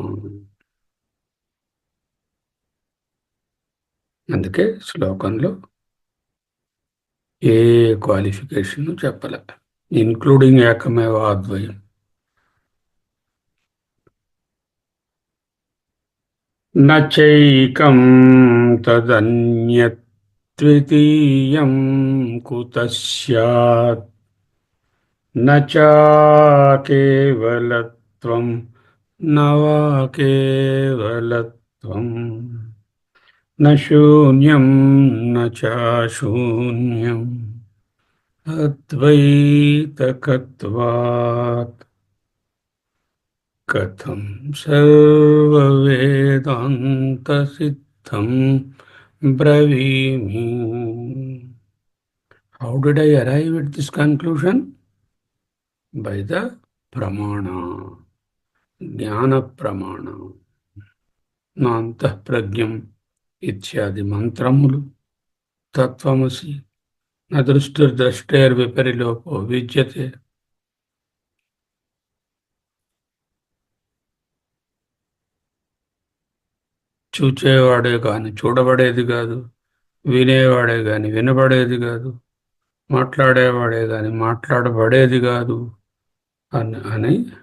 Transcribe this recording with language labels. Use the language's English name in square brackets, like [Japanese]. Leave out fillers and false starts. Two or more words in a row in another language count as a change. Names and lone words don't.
[Telugu] అందుకే శ్లోకంలో ఏ క్వాలిఫికేషన్ చెప్పలే, ఇన్క్లూడింగ్ [Sanskrit] ఏకమేవ అద్వయం. न चैकं तदन्यद्वितीयं कुतः स्यात् न चाकेवलत्वं न वा केवलत्वम् न शून्यं न चाशून्यम् अद्वैतकत्वात् कथं सर्ववेदान्तसिद्धं ब्रवीमि. [English] How did I arrive at this conclusion? By the [Sanskrit] प्रमाण, ज्ञान प्रमाण, नान्तःप्रज्ञम् इत्यादि మంత్రములు తత్వమసి నదృష్టిర్ద్రష్టేర్విపరిలోకో విద్యతే. [Telugu] చూచేవాడే కాని చూడబడేది కాదు, వినేవాడే గాని వినబడేది కాదు, మాట్లాడేవాడే గాని మాట్లాడబడేది కాదు అని